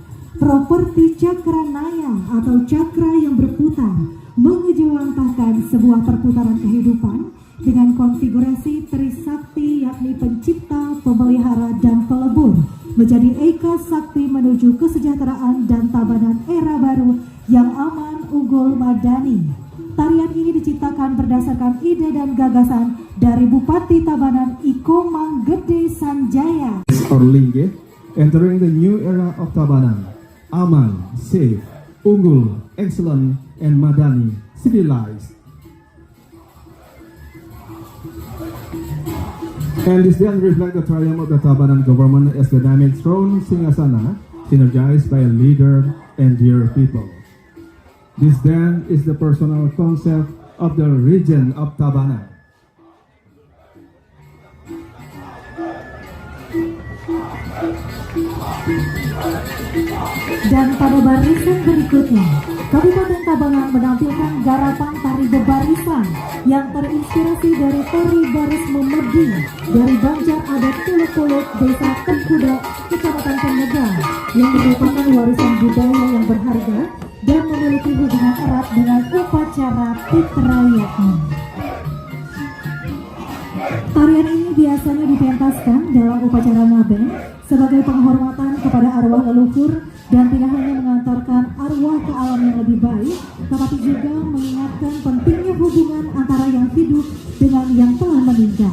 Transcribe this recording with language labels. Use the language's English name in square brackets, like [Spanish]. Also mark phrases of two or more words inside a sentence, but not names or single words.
[Indonesian] Properti cakra naya atau cakra yang berputar mengejawantahkan sebuah perputaran kehidupan dengan konfigurasi Trisakti, yakni pencipta, pemelihara, dan pelebur, menjadi Eka Sakti menuju kesejahteraan dan tabanan era baru yang aman, unggul, madani. Tarian ini diciptakan berdasarkan ide dan gagasan dari Bupati Tabanan Iko Manggede Sanjaya. [English] Or Lingge, entering the new era of Tabanan, aman, safe, unggul, excellent, and madani, civilized. And this then reflects the triumph of the Tabanan government as the dynamic throne Singgasana, synergized by a leader and dear people. This then is the personal concept of the region of Tabanan. [Indonesian] Dan pada barisan berikutnya, Kabupaten Tabanan menampilkan garapan tari bebarisan yang terinspirasi dari tari baris memedi dari Banjar adat Puluk-Puluk, Desa Tengkuda, Kecamatan Penegang, yang merupakan warisan budaya yang berharga dan memiliki hubungan erat dengan upacara Pitrayatna. Tarian ini biasanya dipentaskan dalam upacara ngaben sebagai penghormatan kepada arwah leluhur dan tidak hanya mengantarkan arwah ke alam yang lebih baik, tetapi juga mengingatkan pentingnya hubungan antara yang hidup dengan yang telah meninggal.